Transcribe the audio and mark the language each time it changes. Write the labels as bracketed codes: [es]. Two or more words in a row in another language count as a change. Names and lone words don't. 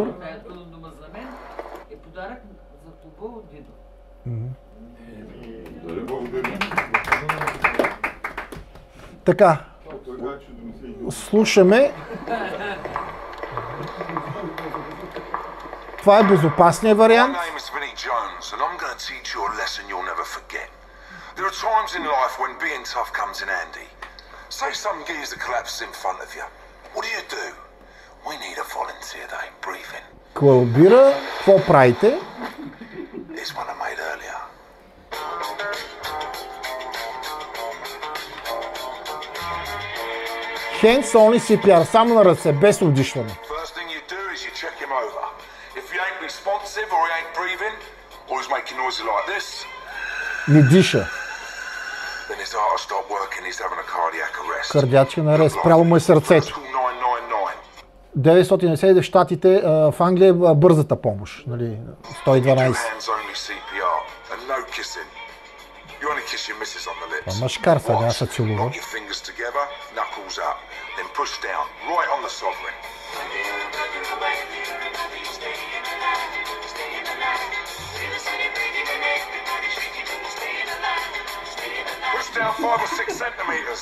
[bg] Това е трудна дума за мен, е подарък за това от Дидо. Така, слушаме. Това е безопасният вариант. [en] My name is Vinnie Jones, and I'm going to teach you a lesson you'll never forget. There are times in life when being tough comes in handy. Say some geezer collapses in front of you. What do? We need a volunteer that ain't breathing. [bg] Колабира, какво правите? [en] This one I made earlier. Hands only CPR, [bg] само на ръце, без удишване. [en] First thing you do is you check him over. If he ain't responsive or he ain't breathing, or he's making noises like this, [bg] Не диша. [en] then his heart will stop working, he's having a cardiac arrest. [bg] Кардиачен арест, спрямо му е сърцето. [en] Call 999. [bg] 990 в Щатите, в Англия е бързата помощ, нали, 112. [en] Hands only CPR and no kissing. You only kiss your missus on the lips. [bg] Мъжкар са, няма се целува. [en] Lock your fingers together, knuckles up, then push down, right on the sovereign. Push down 5 or 6 centimeters.